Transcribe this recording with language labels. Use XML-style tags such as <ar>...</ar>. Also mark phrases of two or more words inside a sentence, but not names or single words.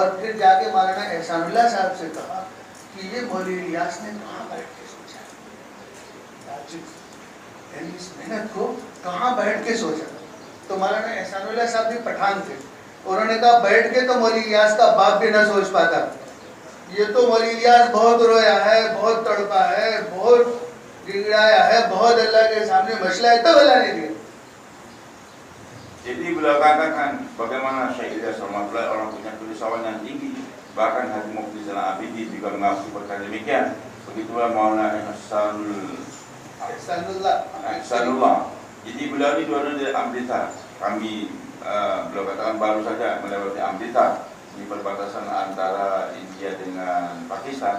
<hi>और फिर जाके मौलाना एहसानुल्लाह साहब से कहा कि ये मौलवी इलियास ने कहाँ बैठ के सोचा, यानी इस मेहनत को कहाँ बैठ के सोचा। तो मौलाना एहसानुल्लाह साहब भी पठान थे, उन्होंने कहा बैठ के तो मौलवी इलियास का बाप भी ना सोच पाता, ये तो मौलवी इलियास बहुत रोया है, बहुत तड़पा है, बहुत गिड़ाया है, बहुत अल्लाह के सामने मसला है, तब अल्लाह ने दिया।</hi> <ms>Jadi beliau katakan bagaimana Syekh Ilyas rahmatullahi orang punya kerisauan yang tinggi. Bahkan Haji Mufti Zainal Abidin juga mengakui perkara demikian. Begitulah Maulana Ihsanullah. Jadi beliau ini dua-duanya dari Amritsar. Kami beliau katakan baru saja melewati Amritsar di perbatasan antara India dengan Pakistan.</ms>